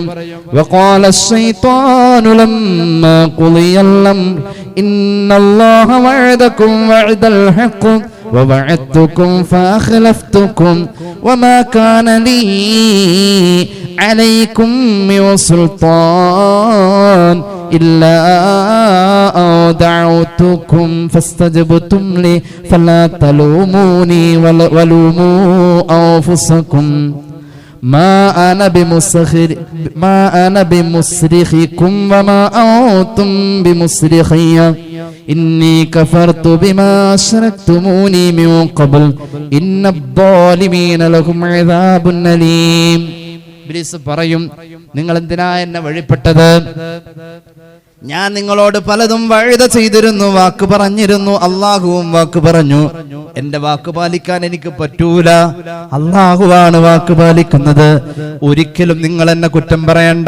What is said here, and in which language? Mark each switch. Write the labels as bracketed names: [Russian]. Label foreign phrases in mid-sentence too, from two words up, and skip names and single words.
[Arabic] وقال الشيطان لما قضي الأمر إن الله وعدكم وعد الحق ووعدتكم فأخلفتكم وما كان لي عليكم من سلطان إلا دعوتكم فاستجبتم لي فلا تلوموني ولوموا أنفسكم ما أنا بمصرخكم وما أنتم بمصرخي إني كفرت بما أشركتموني من قبل إن الظالمين لهم عذاب أليم. [Malayalam] ഇബ്ലീസ് പറയും, നിങ്ങൾ എന്തിനാ എന്നെ വഴിപ്പെട്ടത്? ഞാൻ നിങ്ങളോട് പലതും വഴുത ചെയ്തിരുന്നു, വാക്ക് പറഞ്ഞിരുന്നു. അള്ളാഹുവും വാക്ക് പറഞ്ഞു. എന്റെ വാക്ക് പാലിക്കാൻ എനിക്ക് പറ്റൂല. അള്ളാഹുവാണ് വാക്ക് പാലിക്കുന്നത്. ഒരിക്കലും നിങ്ങൾ എന്നെ കുറ്റം പറയണ്ട.